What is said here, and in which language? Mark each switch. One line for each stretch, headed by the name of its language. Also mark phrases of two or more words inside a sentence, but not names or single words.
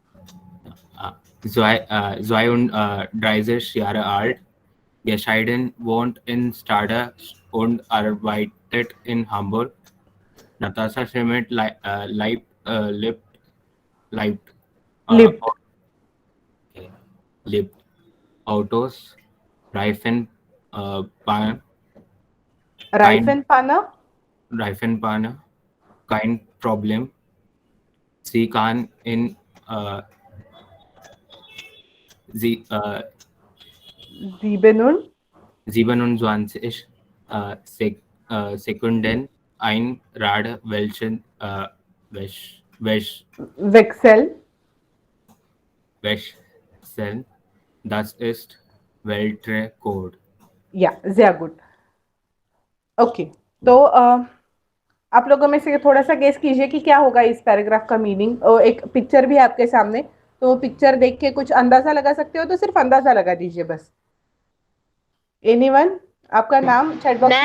German: 32 Jahre alt, geschieden, wohnt in Stade und arbeitet in Hamburg. Natascha Schmidt lebt, äh, लिप्ट, lebt Autos, Reifen, Pan, kein Reifenpanne, Reifenpanne, kein Problem. Sie kann in sie, 27 Sekunden ein Rad वेक्सेल, wechseln. Das ist Weltrekord. ja sehr gut.
Hindi: ओके, तो आप लोगों में से थोड़ा सा गेस कीजिए कि क्या होगा इस पैराग्राफ का मीनिंग। एक पिक्चर भी है आपके सामने, तो वो पिक्चर देख के कुछ अंदाजा लगा सकते हो तो सिर्फ अंदाजा लगा दीजिए बस। एनीवन, आपका नाम
English: chat box
Hindi: में